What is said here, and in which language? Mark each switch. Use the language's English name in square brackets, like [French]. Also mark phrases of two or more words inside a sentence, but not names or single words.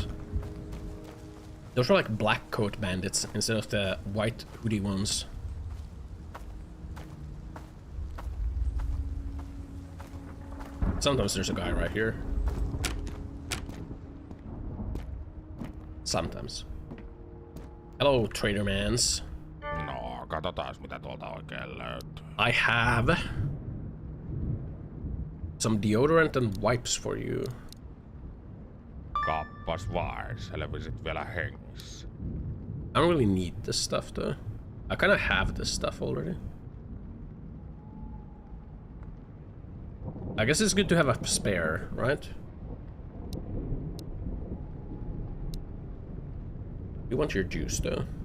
[English] Those were like black coat bandits instead of the white hoodie ones. Sometimes there's a guy right here. Sometimes. Hello, trader mans. [Finnish] No, katsotaas mitä tuolta oikein löytyy. [English] I have some deodorant and wipes for you. [Finnish] Kappas vain, selvisit vielä hengissä. [English] I don't really need this stuff though. I kind of have this stuff already. I guess it's good to have a spare, right? You want your juice though.